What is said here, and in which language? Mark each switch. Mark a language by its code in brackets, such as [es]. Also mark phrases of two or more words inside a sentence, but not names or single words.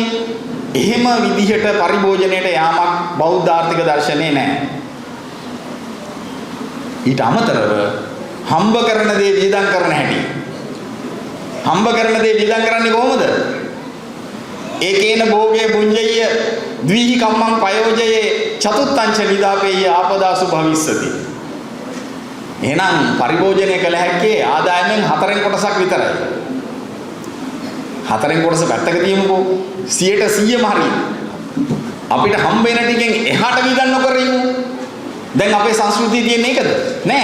[si] එහෙම විදිහට පරිභෝජනයට යාමක් බෞද්ධ ආර්ථික දර්ශනේ නැහැ. ඊට අමතරව හම්බ කරන දේ වියදම් කරන හැටි. හම්බ කරන දේ වියදම් කරන්නේ කොහොමද? [pi] ඒකේන භෝගේ පුඤ්ජය ද්විහි කම්මං පයෝජයේ චතුත්තංච නිදාපේය ආපදාසු භවිස්සති. [si] එහෙනම් පරිභෝජනය කළ හැක්කේ ආදායමෙන් 4 කොටසක් විතරයි. 4 කොටස පැත්තක තියමුකෝ. 100%ම හරියි. අපිට හම්බ වෙන ටිකෙන් එහාට වියදම් නොකර ඉමු. දැන් අපේ සංස්කෘතිය තියෙන්නේ ඒකද? නෑ.